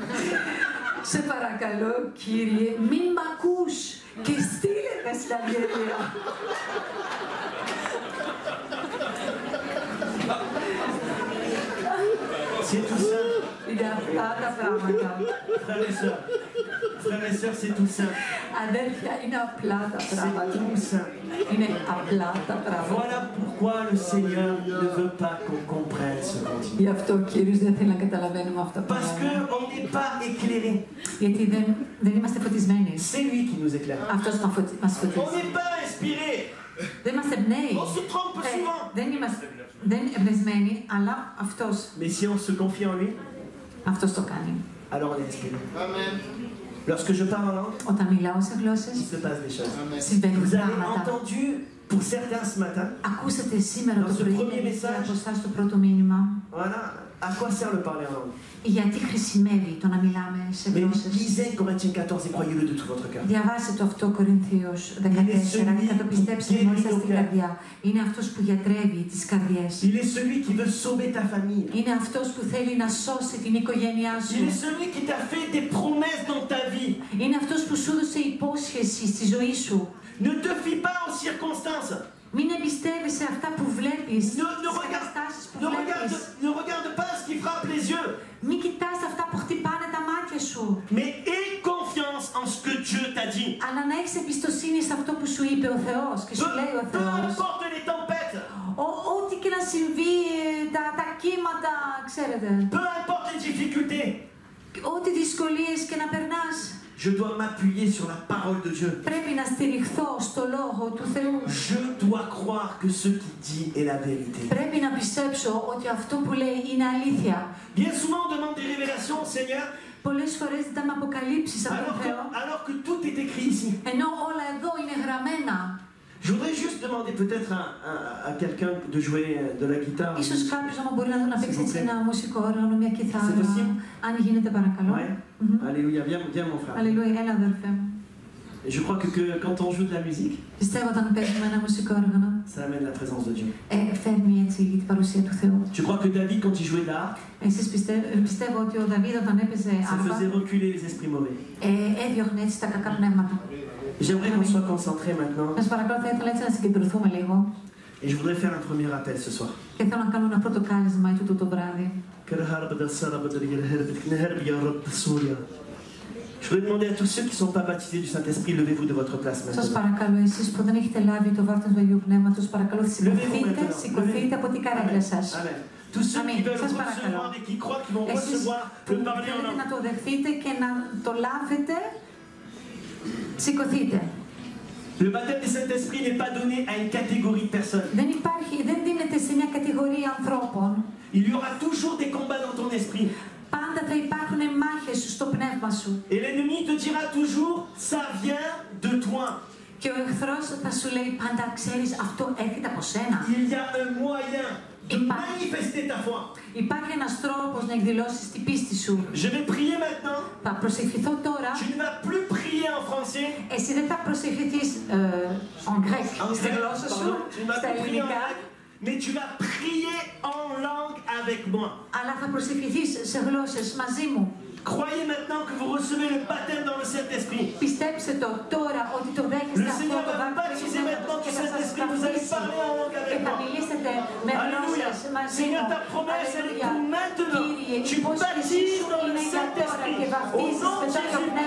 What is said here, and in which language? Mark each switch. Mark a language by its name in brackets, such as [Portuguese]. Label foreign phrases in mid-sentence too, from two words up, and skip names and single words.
[Greek] σε παρακαλώ Κύριε, μην μ' ακούς και στείλε με στην Αλγερία. [French] C'est tout simple. [Greek] Είναι απλά τα πράγματα. [French] Frères et sœurs, c'est tout simple. [Greek] Αδέρφια, είναι απλά τα [French] C'est [Greek] πράγματα. [French] tout simple. [Greek] Είναι απλά τα πράγματα. [French] Voilà pourquoi le Seigneur ne veut pas qu'on comprenne ce qu'on dit. [Greek] Γι' αυτό ο Κύριος δεν θέλει να καταλαβαίνουμε αυτά τα [French] Parce [Greek] πράγματα. [French] qu'on n'est pas éclairé. [Greek] Γιατί δεν είμαστε φωτισμένοι. [French] C'est lui qui nous éclaire. [Greek] Αυτός μας [French] On [Greek] φωτίζει. [French] n'est pas inspiré. [Greek] Δεν είμαστε εμπνέοι. [French] On se trompe souvent. [Greek] Δεν είναι εμπνευσμένοι, αλλά αυτός [French] Mais si on se confie en lui, [Greek] το κάνει. [French] alors on est inspiré. Lorsque je parle en langue, [Greek] Όταν μιλάω σε [French] il [Greek] γλώσσες, [French] se passe des choses. [Greek] συμβαίνουν [French] Vous avez [Greek] πράγματα. [French] entendu, pour certains ce matin, [Greek] Ακούσατε σήμερα [French] Dans [Greek] το [French] ce [Greek] πρωί [French] premier [Greek] και [French] message, [Greek] από εσάς το πρώτο μήνυμα. [French] voilà, à quoi sert le parler en langue? [Greek] Γιατί χρησιμεύει το να μιλάμε σε [French] Mais [Greek] γλώσσες. [French] lisez Corinthiens 14 et croyez-le de tout votre cœur. [Greek] Διαβάστε το αυτό Κορινθίος 14 και θα το πιστέψετε με όλη σας την καρδιά. Είναι αυτός που γιατρεύει τις καρδιές. [French] Il est celui qui veut sauver ta famille. [Greek] Είναι αυτός που θέλει να σώσει την οικογένειά [French] Il [Greek] σου. [French] est celui qui t'a fait des promesses dans ta vie. [Greek] Είναι αυτός που σου έδωσε υπόσχεση στη ζωή σου. [French] Ne te fie pas aux circonstances. [Greek] Μην εμπιστεύεις σε αυτά που βλέπεις, [French] Ne, [Greek] στις [French] ne regarde, [Greek] καταστάσεις που [French] ne, [Greek] βλέπεις. [French] ne regarde pas ce qui frappe les yeux. [Greek] Μην κοιτάς αυτά που χτυπάνε τα μάτια σου. [French] Mais aie confiance en ce que Dieu t'a dit. [Greek] Αλλά να έχεις εμπιστοσύνη σε αυτό που σου είπε ο Θεός και σου λέει ο [French] Peu [Greek] Θεός. [French] importe les tempêtes, [Greek] Ό,τι και να συμβεί, τα κύματα, ξέρετε. [French] peu importe les difficultés, [Greek] Ό,τι δυσκολίες και να περνάς. [French] Je dois m'appuyer sur la parole de Dieu. [Greek] Πρέπει να στηριχθώ στο Λόγο του Θεού. [French] Je dois croire que ce qu'il dit est la vérité. [Greek] Πρέπει να πιστέψω ότι αυτό που λέει είναι αλήθεια. [French] Bien souvent on demande des révélations au Seigneur [Greek] Πολλές φορές ζητάμε αποκαλύψεις από τον Θεό, [French] alors que tout est écrit ici. [Greek] ενώ όλα εδώ είναι γραμμένα. [French] Je voudrais juste demander peut-être à quelqu'un de jouer de la guitare. [Greek] Ίσως κάποιος άμα μπορεί να παίξει έτσι ένα μουσικό όργανο, μια κιθάρα. [French] C'est possible? [Greek] Αν γίνεται, παρακαλώ. [French] Ouais. Alléluia, viens mon frère. [Greek] Αλληλούια, έλα αδερφέ μου. [French] Et je crois que quand on joue de la musique, [Greek] Πιστεύω όταν παίζουμε ένα μουσικό όργανο, [French] ça amène la présence de Dieu. [Greek] φέρνει έτσι την παρουσία του Θεού. [French] Je crois que David, quand il jouait de l'harpe, [Greek] Πιστεύω ότι ο Δαβίδ όταν έπαιζε [French] ça [Greek] άρπα, [French] faisait reculer les esprits mauvais. [Greek] έδιωχνε έτσι τα κακά πνεύματα. [French] J'aimerais qu'on soit concentré maintenant. [Greek] Σας παρακαλώ, θα ήθελα έτσι να συγκεντρωθούμε λίγο [French] Et je voudrais faire un premier appel ce soir. [Greek] και θέλω να κάνω ένα πρώτο κάλεσμα τούτο το βράδυ. [French] Je voudrais demander à tous ceux qui ne sont pas baptisés du Saint-Esprit, levez-vous de votre place [Greek] Σας [French] maintenant. [Greek] παρακαλώ, εσείς που δεν έχετε λάβει το βάπτισμα του Αγίου Πνεύματος, παρακαλώ σηκωθείτε από την καρέκλα σας. [French] Amen. Tous ceux Amen. qui veulent Ça se parle recevoir et qui croient qu'ils vont [Greek] Εσείς [French] recevoir [Greek] που [French] le parler en [Greek] θέλετε [French] langue. [Greek] να το δεχτείτε και να το λάβετε, σηκωθείτε. [French] Le baptême du Saint-Esprit n'est pas donné à une catégorie de personnes. [Greek] Δεν δίνεται σε μια κατηγορία ανθρώπων. [French] Il y aura toujours des combats dans ton esprit. [Greek] Πάντα θα υπάρχουν μάχες στο πνεύμα σου. [French] Et l'ennemi te dira toujours, ça vient de toi. [Greek] Και ο εχθρός θα σου λέει πάντα, ξέρεις, αυτό έρχεται από σένα. [French] Il y a un moyen de manifester ta foi. [Greek] Υπάρχει ένας τρόπος να εκδηλώσεις την πίστη σου. [French] Je vais prier maintenant. [Greek] Θα προσευχηθώ τώρα. [French] Tu ne vas plus prier en français. [Greek] Εσύ δεν θα προσευχηθείς [French] en grec, [Greek] στη γλώσσα σου, στα ελληνικά. [French] Mais tu vas prier en langue avec moi. [Greek] Αλλά θα προσευχηθείς σε γλώσσες μαζί μου. [French] Croyez maintenant que vous recevez le baptême dans le Saint-Esprit. [Greek] Πιστέψτε το τώρα ότι το δέχεστε αυτό το βάπτισμα και θα σας καθίσει και θα μιλήσετε με γλώσσες μαζί μου. Αλληλούια. Κύριε, η υπόσχεσή σου είναι για τώρα και βαπτίζεις με το